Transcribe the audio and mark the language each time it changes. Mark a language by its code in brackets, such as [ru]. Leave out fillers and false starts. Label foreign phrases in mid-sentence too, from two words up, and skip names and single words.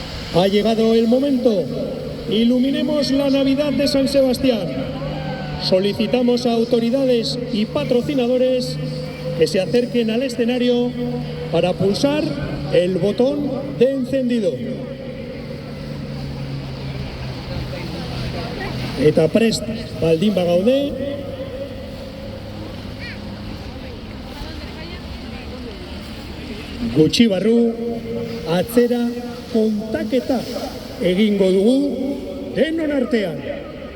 [es] Ha llegado el momento. Iluminemos la Navidad de San Sebastián. Solicitamos a autoridades y patrocinadores que se acerquen al escenario para pulsar el botón de encendido. [eu] Eta prest baldin bagaude, gutxi barru atzera kontaketa egingo dugu denon artean.